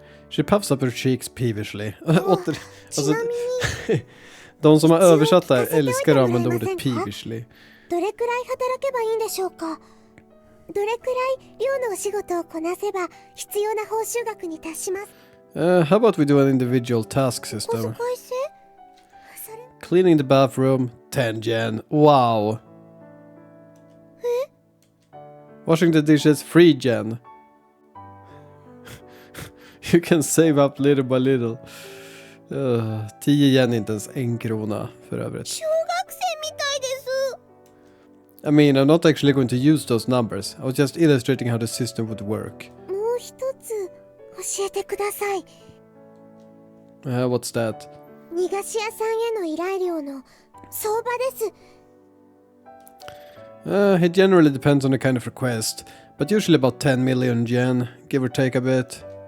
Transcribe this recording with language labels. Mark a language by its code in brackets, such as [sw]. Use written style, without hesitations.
[en] She puffs up her cheeks peevishly. [ja] ちなみに [sv] de som har översatt det här älskar att använda ordet peevishly. [ja] どれくらい働けばいいんでしょうか。どれくらい寮のお仕事をこなせば必要な報酬額に達します。 [en] How about we do an individual task [ja] 小遣 [en] system? [ja] い制？それ [en] Cleaning the bathroom, 10 yen. Wow. Washing the dishes, 3 yen. You can save up little by little. [sv] 10 yen är inte ens 1 krona för övrigt. [ja] 小学生みたいです。 [en] I mean, I'm not actually going to use those numbers. I was just illustrating how the system would work. [ja] もう一つ教えてください。 [en] What's that? [ja] 逃がし屋さんへの依頼料の相場です。 [en] It generally depends on the kind of request, but usually about 10 million yen, give or take a bit.